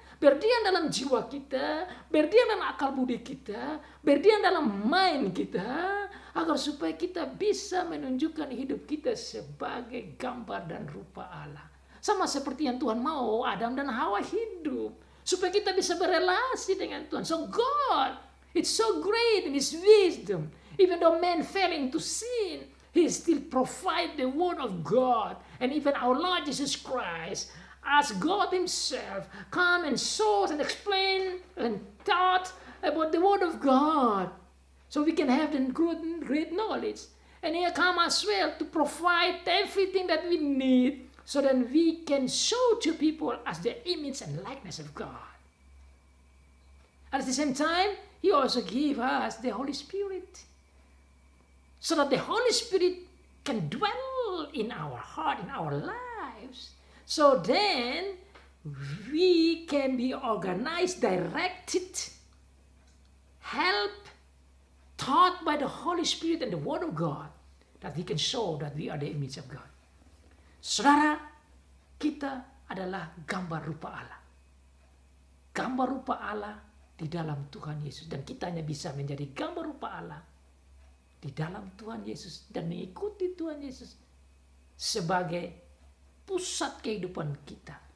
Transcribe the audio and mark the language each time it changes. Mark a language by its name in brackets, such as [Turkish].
[Indonesian] Berdiam dalam jiwa kita, berdiam dalam akal budi kita, berdiam dalam [English] mind [Indonesian] kita, agar supaya kita bisa menunjukkan hidup kita sebagai gambar dan rupa Allah. Sama seperti yang Tuhan mau Adam dan Hawa hidup, supaya kita bisa berelasi dengan Tuhan. [English] So God, it's so great in His wisdom. Even though man fell into sin, He still provide the word of God. And even our Lord Jesus Christ, as God Himself, come and show and explain and taught about the Word of God, so we can have the great knowledge. And He come as well to provide everything that we need, so that we can show to people as the image and likeness of God. At the same time, He also give us the Holy Spirit, so that the Holy Spirit can dwell in our heart, in our lives. So then, we can be organized, directed, helped, taught by the Holy Spirit and the Word of God, that we can show that we are the image of God. [Indonesian] Saudara, kita adalah gambar rupa Allah. Gambar rupa Allah di dalam Tuhan Yesus. Dan kita hanya bisa menjadi gambar rupa Allah di dalam Tuhan Yesus dan mengikuti Tuhan Yesus sebagai pusat kehidupan kita.